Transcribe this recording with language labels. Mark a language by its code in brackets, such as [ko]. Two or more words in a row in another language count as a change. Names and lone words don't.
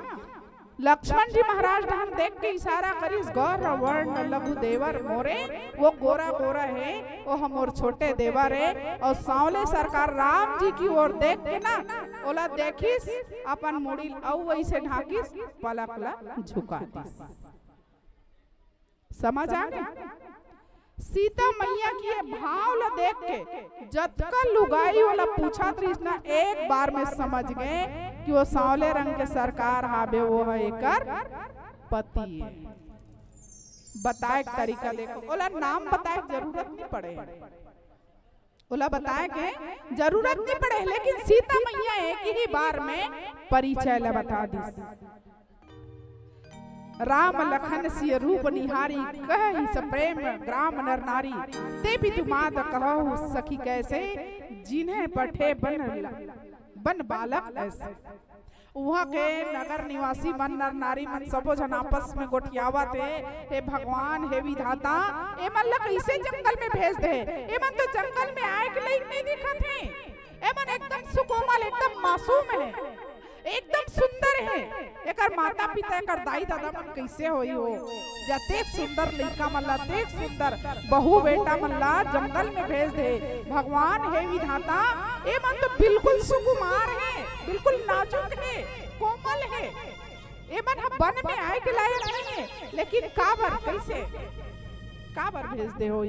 [hne] लक्ष्मण जी महाराज हम देख के इशारा करिस [awa] गौर वर्ण लघु देवर मोरे। [hne] वो गोरा गोरा है वो हमोर छोटे देवर है। और सांवले सरकार राम जी की ओर देख के ना ओला देखिस अपन मुड़ी औ वैसे ढाकिस पलक ला झुका दिस। समझ आ गया? सीता मैया की ये भाव ला देख के जतका लुगाई वाला पूछा कृष्णा एक बार में समझ गए कि वो सांवले रंग के सरकार हावे वो है एकर पति है। बताए तरीका देखो, ओला नाम बताए जरूरत नहीं पड़े, ओला बताए के जरूरत नहीं पड़े, लेकिन सीता मैया एक ही बार में परिचय ला बता दी। [awa] राम लखन सिय रूप निहारी कहि सप्रेम ग्राम नर नारी, ते भी तुमाद कहु सखी कैसे जिन्हें पठे बन बालक ऐसे। [hne] वहाँ के नगर निवासी मन नर नारी मन सबो जन आपस में गोठियावा थे, हे भगवान हे विधाता ए मन ला कैसे जंगल में भेज दे, ए मन तो जंगल में आए के लिए नहीं दिखत है, ए मन एकदम सुकोमल एकदम मासूम है, एकदम सुंदर है, एकर माता पिता एकर दाई दादा मन कैसे होई हो, जते सुंदर लड़का मन ला तेक सुंदर बहू बेटा मन ला जंगल में भेज दे। भगवान हे विधाता ए मन तो बिल्कुल सुकुमार है, बिल्कुल नाजुक है, कोमल है, ए मन वन में आए के लायक नहीं है, लेकिन काबर कैसे काबर भेज दे होई।